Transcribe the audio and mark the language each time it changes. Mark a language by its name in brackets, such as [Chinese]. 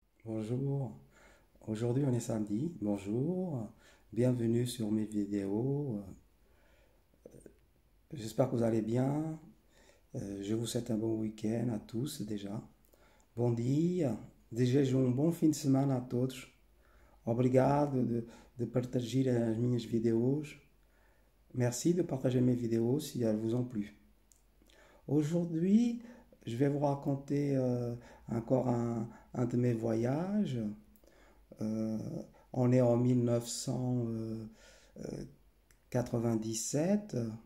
[French] Bonjour, aujourd'hui on est samedi, bonjour, bienvenue sur mes vidéos. J'espère que vous allez bien. Je vous souhaite un bon week-end à tous déjà. [Portuguese] Bom dia, desejo um bom fim de semana a todos. Obrigado [French] de partager [Portuguese] as minhas vidéos. [French] Merci de partager mes vidéos si elles vous ont plu. Aujourd'hui, je vais vous raconter encore un de mes voyages. Euh, on est en 1997.